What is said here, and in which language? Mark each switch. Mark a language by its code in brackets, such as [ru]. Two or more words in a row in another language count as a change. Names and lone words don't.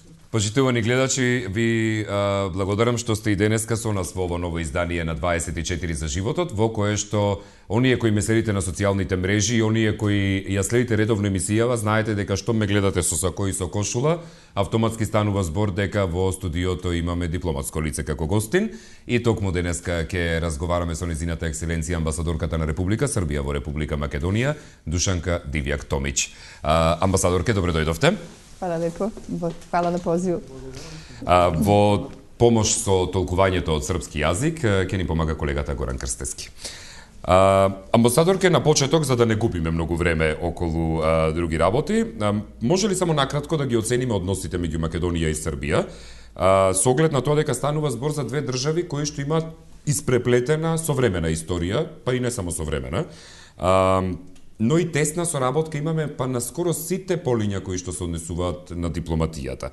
[mk] Почитувани гледачи, ви благодарам што сте и денеска со нас во ово ново издание на 24 за животот, во кое што оние кои ме следите на социјалните мрежи и оние кои ја следите редовно емисијава, знаете дека што ме гледате со сако и со кошула, автоматски станува збор дека во студиото имаме дипломатско лице како гостин и токму денеска ќе разговараме со незината екселенција амбасадорката на Република Србија во Република Македонија, Душанка Дивјак Томич. Амбасадорке, добре дојдовте. [sr] Hvala lepo, hvala na pozivu. [mk] Во помош со толкувањето од српски јазик ќе ни помага колегата Горан Крстески. Амбасадорке, на почеток, за да не губиме многу време околу други работи, може ли само накратко да ги оцениме односите меѓу Македонија и Србија, со оглед на тоа дека станува збор за две држави кои што имаат испреплетена современа историја, па и не само современа, но и тесна соработка имаме па на скоро сите полиња кои што се однесуваат на дипломатијата.